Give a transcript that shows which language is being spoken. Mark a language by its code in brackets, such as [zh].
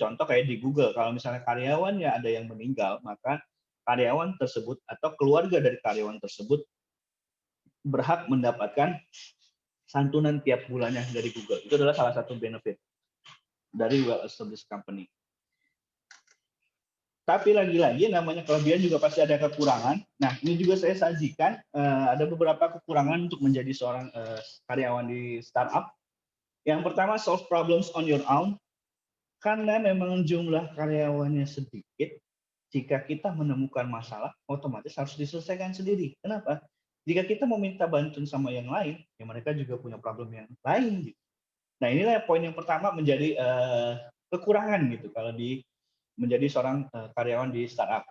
[id] Contoh kayak di Google, kalau misalnya karyawannya ada yang meninggal, maka karyawan tersebut atau keluarga dari karyawan tersebut berhak mendapatkan santunan tiap bulannya dari Google. Itu adalah salah satu benefit dari [en] well-established company. [id] Tapi lagi-lagi namanya kelebihan juga pasti ada kekurangan. Nah, ini juga saya sajikan ada beberapa kekurangan untuk menjadi seorang karyawan di startup. [en] Yang pertama, solve problems on your own. [id] Karena memang jumlah karyawannya sedikit, jika kita menemukan masalah, otomatis harus diselesaikan sendiri. Kenapa? Jika kita meminta bantuan sama yang lain, ya mereka juga punya problem yang lain. Gitu. Nah, inilah poin yang pertama menjadi kekurangan gitu kalau menjadi seorang karyawan di startup.